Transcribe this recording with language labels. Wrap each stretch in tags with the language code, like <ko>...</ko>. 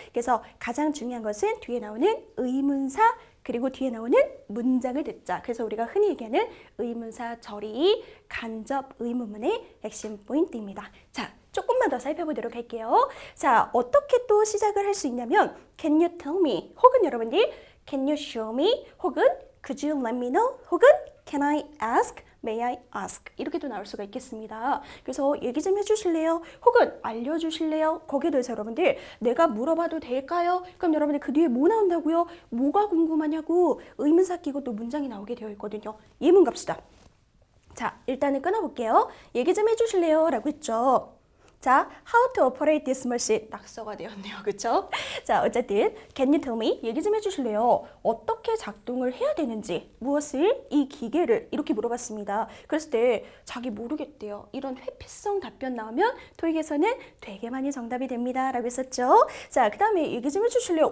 <ko>그래서 가장 중요한 것은 뒤에 나오는 의문사 그리고 뒤에 나오는 문장을 듣자. 그래서 우리가 흔히 얘기하는 의문사 절이 간접 의문문의 핵심 포인트입니다. 자, 조금만 더 살펴보도록 할게요. 자, 어떻게 또 시작을 할 수 있냐면</ko> <en>Can you tell me?</en> <ko>혹은 여러분들</ko> <en>Can you show me?</en> <ko>혹은</ko> <en>Could you let me know?</en> <ko>혹은</ko> <en>Can I ask? May I ask?</en> <ko>이렇게도 나올 수가 있겠습니다. 그래서 얘기 좀 해주실래요? 혹은 알려주실래요? 거기에 대해서 여러분들 내가 물어봐도 될까요? 그럼 여러분들 그 뒤에 뭐 나온다고요? 뭐가 궁금하냐고 의문사 끼고 또 문장이 나오게 되어 있거든요. 예문 갑시다. 자, 일단은 끊어볼게요. 얘기 좀 해주실래요? 라고 했죠. 자,</ko> <en>how to operate this machine</en> <ko>낙서가 되었네요. 그쵸? 자, 어쨌든</ko> <en>can you tell me?</en> <ko>얘기 좀 해주실래요? 어떻게 작동을 해야 되는지 무엇을? 이 기계를 이렇게 물어봤습니다. 그랬을 때 자기 모르겠대요. 이런 회피성 답변 나오면 토익에서는 되게 많이 정답이 됩니다. 라고 했었죠. 자, 그 다음에 얘기 좀 해주실래요?</ko>